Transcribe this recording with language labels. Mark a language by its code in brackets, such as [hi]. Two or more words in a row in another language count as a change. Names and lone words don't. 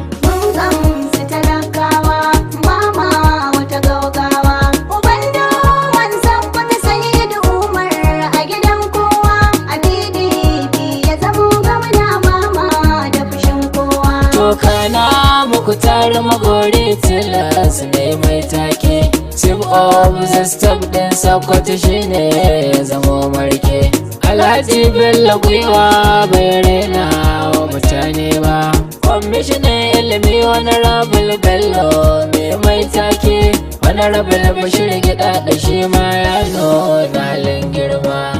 [ha] Mun gamsu talakawa, ba ma wata gaugawa. Uban dowan Sokoto Sa'idu Umar a gidan kowa. A P D P ya zamo gwamna, ba ma da fushin kowa. To kana muku tare magori tilas ne mai take. [en] Chief of the staff [ha] din Sokoto shine ya zamo marke. Alhaji Bello Gwiwa bai rena wa mutane ba. Kwamishinan ilimi Honorable Bello mai mai take. Honorable Bashir Gida da shi ma ya nuna halin girma.